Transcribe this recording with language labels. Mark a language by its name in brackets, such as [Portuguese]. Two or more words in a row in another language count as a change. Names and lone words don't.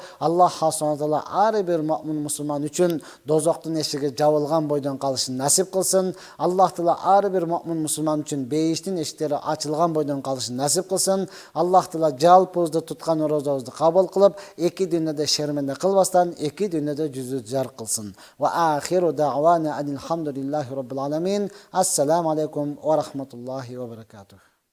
[Kyrgyz] Аллах [Arabic] سبحانه وتعالى [Kyrgyz] ар бир муъмин мусулман үчүн дозоктун эшиги жабылган бойдон калышын насип кылсын. Аллах Таала ар бир муъмин мусулман үчүн бейиштин эшиктери ачылган бойдон калышын насип кылсын. Аллах Таала жалпыбызды туткан розобузду кабыл кылып, эки дүйнөдө шерменде кылбастан, эки дүйнөдө жүзү жарк кылсын. [Arabic] وآخر دعوانا الحمد لله رب العالمين. السلام عليكم ورحمة الله وبركاته.